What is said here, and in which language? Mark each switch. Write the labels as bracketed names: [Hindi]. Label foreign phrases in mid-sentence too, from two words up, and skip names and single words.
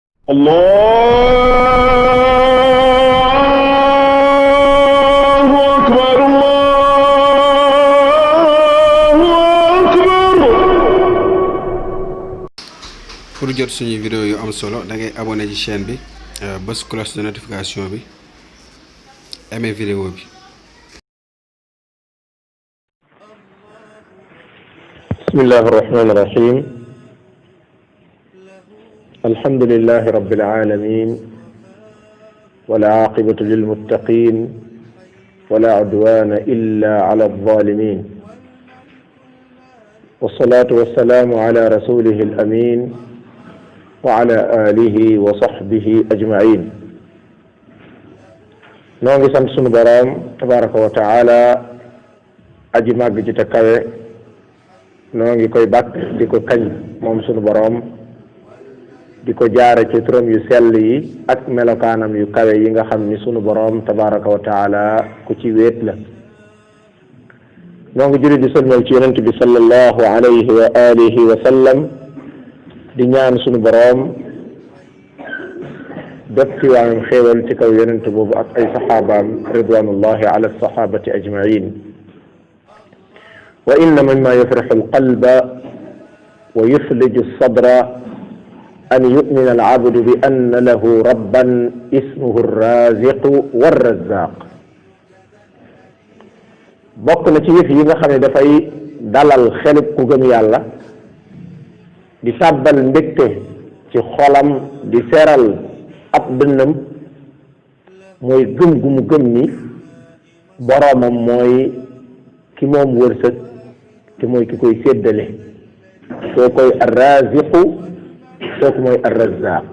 [Arabic] الله أكبر الله أكبر. [Wolof] pour jot suñu vidéo yu am solo da ngay abonné ci chaîne bi bës [French] cloche de notification [Wolof] bi aimé vidéo bi. [Arabic] بسم الله الرحمن الرحيم الحمد لله رب العالمين والعاقبة للمتقين ولا عدوان إلا على الظالمين والصلاة والسلام على رسوله الأمين وعلى آله وصحبه أجمعين. [Wolof] noo ngi sant sunu boroom [Arabic] تبارك وتعالى [Wolof] aji màgg ji te kawe noo ngi koy bàkk di ko kañ moom sunu boroom di ko jaare ci turam yu sell yi ak melokaanam yu kawe yi nga xam ni sunu boroom [Arabic] تبارك وتعالى [Wolof] ku ci wéet la. noo ngi julli di sëlmal ci yonent bi [Arabic] صلى الله عليه وعلى آله وسلم [Wolof] di ñaan sunu boroom def ci waayam xéewal ci kaw yonent boobu ak ay saxaabaam [Arabic] رضوان الله على الصحابة أجمعين. وإن مما يفرح القلب ويثلج الصدر أن يؤمن العبد بأن له ربا اسمه الرازق والرزاق. [Wolof] bokk na ci yëf yi nga xam ne dafay dalal xelub ku gëm yàlla di sàbbal mbégte ci xolam di seral ab dënnam mooy gëm gu mu gëm ni boroomam mooy ki moom wërsëg te mooy ki koy séddale soo koy arraziqu kooku mooy arrazaq.